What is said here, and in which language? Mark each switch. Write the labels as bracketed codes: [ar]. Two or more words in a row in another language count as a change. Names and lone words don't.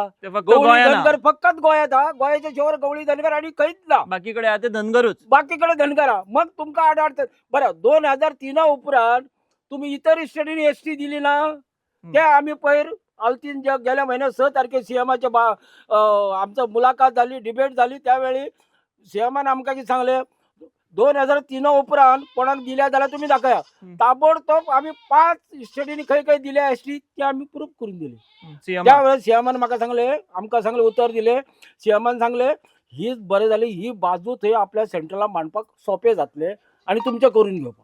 [kok] ते फक्त गवळी गोंयान धनगर फकत गोंयांत आहा. गोंयाच्या शिवार गवळी धनगर आणि खंयच ना. बाकीकडे आता ते धनगरूच. बाकीकडे धनगर आहा. मग तुमकां आडाडटात. बरं 2003 उपरांत तुम्ही इतर स्टेटींनी एसटी दिली ना? ते आम्ही पयर आल्तीन जे गेल्या म्हयन्यात 6 तारखेक सीएमाच्या आमचं मुलाखत झाली, डिबेट झाली. त्यावेळी सीएमान आमकां कितें सांगलें, 2003 उपरांत कोणाक दिल्या जाल्यार तुम्ही दाखया. ताबडतोब आम्ही 5 स्टेटींनी खंय खंय दिल्या एसटी ते आम्ही प्रूफ करून दिले. सीएम त्यावेळेस सीएमान म्हाका सांगले, आमकां सांगले, उत्तर दिले. सीएमान सांगले हीच बरें जाली, ही बाजू थंय आपल्या सेंट्रला मांडपाक सोंपें जातलें आणि तुमचें करून घेवपाक.